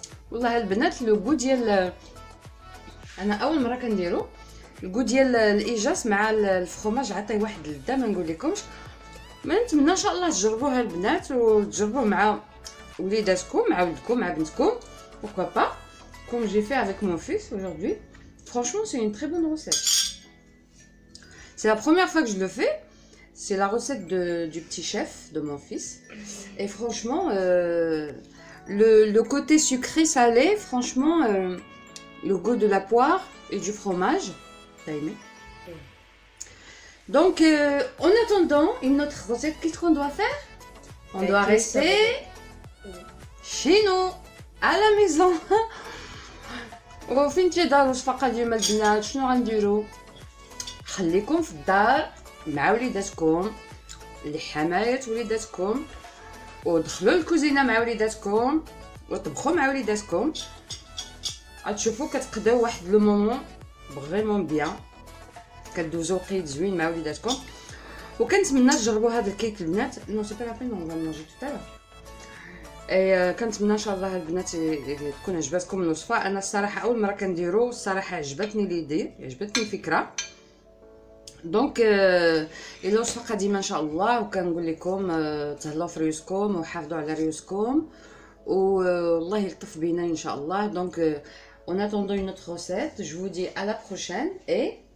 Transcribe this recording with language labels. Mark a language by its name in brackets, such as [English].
[Arabic] والله البنات لو غو ديال انا اول مره كنديرو الغو ديال الايجاس مع الفرomage عطيه واحد اللذه ما نقول لكمش. ما نتمنى ان شاء الله تجربوها البنات وتجربوه مع وليداتكم مع ولدكم مع بنتكم. [French] pourquoi pas comme j'ai fait avec mon fils aujourd'hui. Franchement c'est une très bonne recette. C'est la première fois que je le fais. C'est la recette du petit chef de mon fils. Et franchement le côté sucré salé, franchement le goût de la poire et du fromage. T'as aimé? Donc en attendant une autre recette, qu'est-ce qu'on doit faire? On doit rester chez nous à la maison. [Arabic] وفين تجي الوصفه ديال البنات شنو غنديرو؟ خليكم في الدار مع وليداتكم اللي حمايات وليداتكم ودخلوا الكوزينه مع وليداتكم وطبخوا مع وليداتكم. غتشوفوا كتقداو واحد [French] لو مومون فريمون بيان، [Arabic] كدوزو وقيت زوين مع وليداتكم. وكنتمنى تجربوا هذا الكيك البنات. [French] نو سي با لا بين اون فا مانجي تو تالا. [Arabic] كنتمنى ان شاء الله البنات تكون عجبتكم الوصفه. انا الصراحه اول مره كنديرو، الصراحه عجبتني ليدي، عجبتني الفكره. دونك الى وصفه قديمه ان شاء الله. وكنقول لكم تهلاو في ريوسكم وحافظوا على ريوسكم والله يلطف بينا ان شاء الله. [French] دونك en attendant une autre recette, je vous dis à la prochaine et